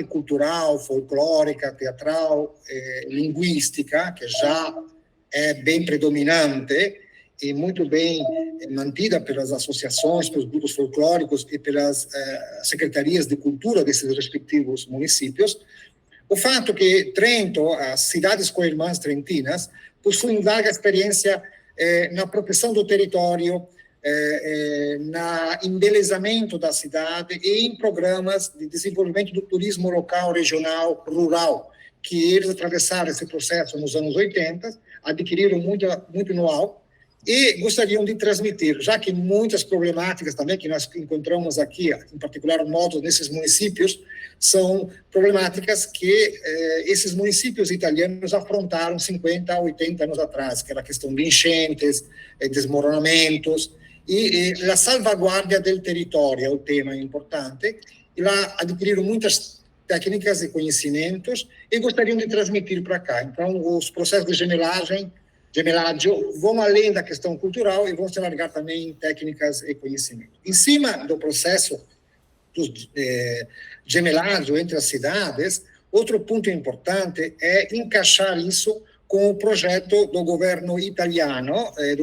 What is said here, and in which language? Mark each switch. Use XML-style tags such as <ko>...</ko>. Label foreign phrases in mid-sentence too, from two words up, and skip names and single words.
<pt>cultural, folclórica, teatral, linguística, que já é bem predominante e muito bem mantida pelas associações, pelos grupos folclóricos e pelas secretarias de cultura desses respectivos municípios, o fato que Trento, as cidades co-irmãs trentinas, possuem larga experiência na proteção do território, na embelezamento da cidade e em programas de desenvolvimento do turismo local, regional, rural, que eles atravessaram esse processo nos anos 80, adquiriram muito know-how e gostariam de transmitir, já que muitas problemáticas também que nós encontramos aqui, em particular modos nesses municípios, são problemáticas que esses municípios italianos afrontaram 50 a 80 anos atrás, que era a questão de enchentes, desmoronamentos, e a</pt> <it>salvaguardia del</it> <pt>território é o tema importante, e lá adquiriram muitas técnicas e conhecimentos e gostariam de transmitir para cá. Então, os processos de gemelaggio vão além da questão cultural e vão se alargar também em técnicas e conhecimento. Em cima do processo do gemelaggio entre as cidades, outro ponto importante é encaixar isso com o projeto do governo italiano, do</pt>